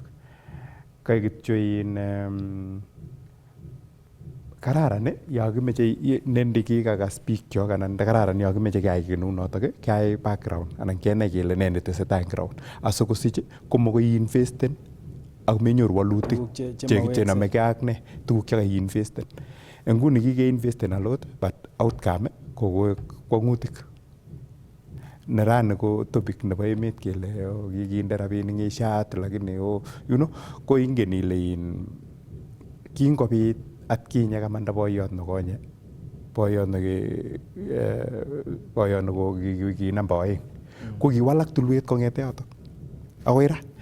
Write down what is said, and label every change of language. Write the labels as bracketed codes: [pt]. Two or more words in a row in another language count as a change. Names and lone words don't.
[kln] Kai kityo kararan yo kimeche nendi kikakas biikchok anan kararan yo kimeche keyai kit neu notok keyai background anan kenai kele ne netesetai eng ground asikosich komokoi investen ak menyoru walutik chenomegei ak ne tuguk chekaiinvesten. Nguni kikeinvesten [en] a lot but outcome [kln] ko kwang'utik. Nerani ko topic nebo emet kele kikinde rabinik ngishat lakini ko ingen ile kingobit atkinye kamanda boiyot nekonye boiyot ki namba 2 ko kiwalak tulwet kong'ete yotok akoi ra.